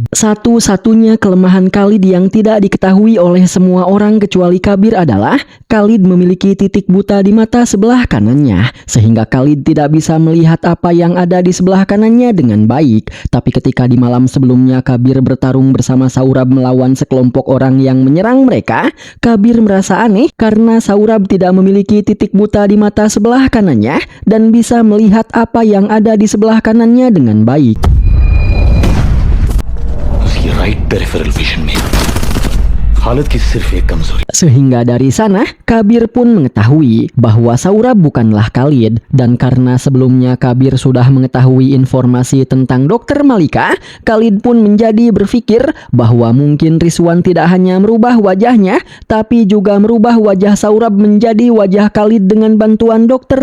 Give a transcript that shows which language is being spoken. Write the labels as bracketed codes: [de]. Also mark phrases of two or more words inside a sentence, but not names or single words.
[id] Satu-satunya kelemahan Khalid yang tidak diketahui oleh semua orang kecuali Kabir adalah Khalid memiliki titik buta di mata sebelah kanannya, sehingga Khalid tidak bisa melihat apa yang ada di sebelah kanannya dengan baik. Tapi ketika di malam sebelumnya Kabir bertarung bersama Saurab melawan sekelompok orang yang menyerang mereka, Kabir merasa aneh karena Saurab tidak memiliki titik buta di mata sebelah kanannya dan bisa melihat apa yang ada di sebelah kanannya dengan baik. [hi] उसकी [en] right peripheral vision [hi] में हालत की सिर्फ एक कमजोरी. [id] Sehingga dari sana, Kabir pun mengetahui bahwa Saurab bukanlah Khalid. Dan karena sebelumnya Kabir sudah mengetahui informasi tentang Dr. Malika, Khalid pun menjadi berpikir bahwa mungkin Rizwan tidak hanya merubah wajahnya, tapi juga merubah wajah Saurab menjadi wajah Khalid dengan bantuan Dr.